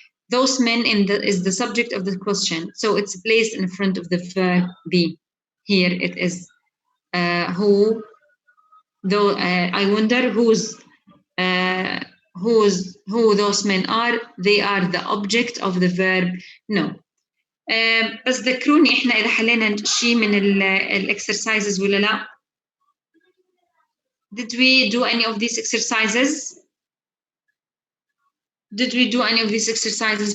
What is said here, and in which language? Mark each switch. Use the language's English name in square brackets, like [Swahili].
[English] Those men is the subject of the question, so it's placed in front of the verb be. Here it is who, though I wonder who those men are. They are the object of the verb no. [Arabic] بس ذكروني احنا اذا حلينا شيء من الاكسرسايزز ولا لا. [English] Did we do any of these exercises? Did we do any of these exercises?